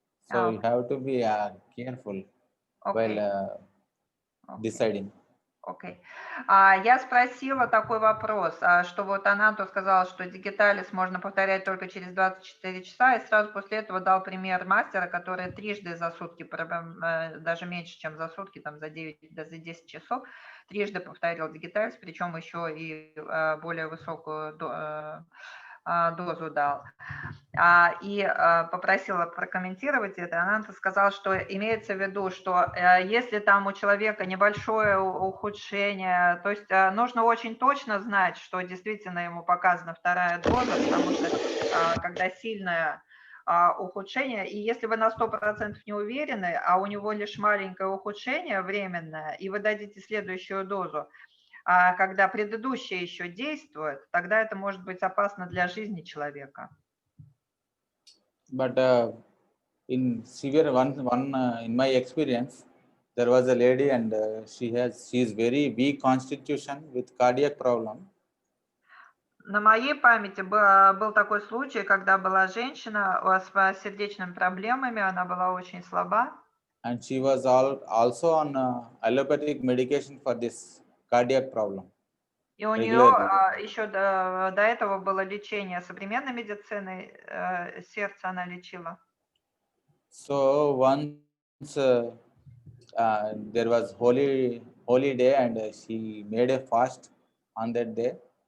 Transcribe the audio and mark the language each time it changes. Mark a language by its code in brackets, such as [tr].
[en] So you have to be careful while deciding. [ru] Окей. Я спросила такой вопрос, что вот Ананту сказал, что дигиталис можно повторять только через 24 часа, и сразу после этого дал пример мастера, который трижды за сутки, даже меньше, чем за сутки, там за 10 часов, трижды повторил дигиталис, причем еще и более высокую дозу дал. И попросила прокомментировать это. Ананта сказал, что имеется в виду, что если там у человека небольшое ухудшение, то есть нужно очень точно знать, что действительно ему показана вторая доза, потому что когда сильное ухудшение, и если вы на 100% не уверены, а у него лишь маленькое ухудшение временное, и вы дадите следующую дозу, когда предыдущая еще действует, тогда это может быть опасно для жизни человека. [en] But in severe in my experience, there was a lady and she is very weak constitution with cardiac problem. [ru] На моей памяти был такой случай, когда была женщина с сердечными проблемами, она была очень слаба. [en] And she was also on allopathic medication for this cardiac problem. [ru] И у нее еще до этого было лечение современной медицины, сердце она лечила. [en] So once there was holy day and she made a fast on that day.